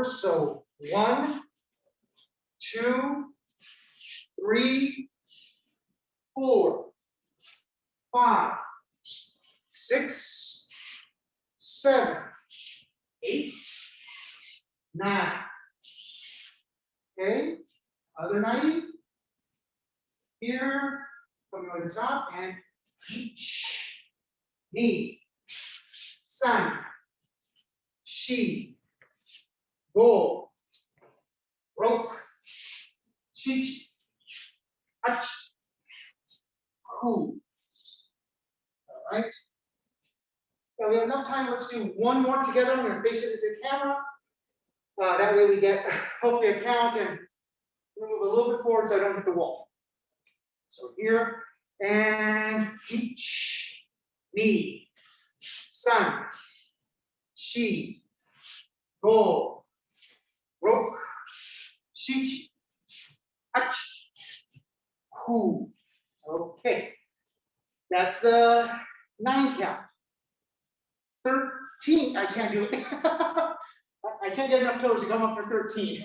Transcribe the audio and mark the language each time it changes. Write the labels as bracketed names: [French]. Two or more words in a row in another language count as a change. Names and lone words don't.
[English] So 1, 2, 3, 4, 5, 6, 7, 8, 9. Okay, other 90. Here, coming over the top, and Each, [Japanese] ni, san, shi, go, roku, shichi, hachi, ku. [English] All right. Now we have enough time. Let's do one more together. I'm going to face it into the camera. That way we get hopefully a count and move a little bit forward so I don't hit the wall. So here and each, [Japanese] ni, san, shi, go, roku, shichi, hachi, ku. [English] Okay, that's the 9 count. 13, I can't do it. I can't get enough toes to come up for 13.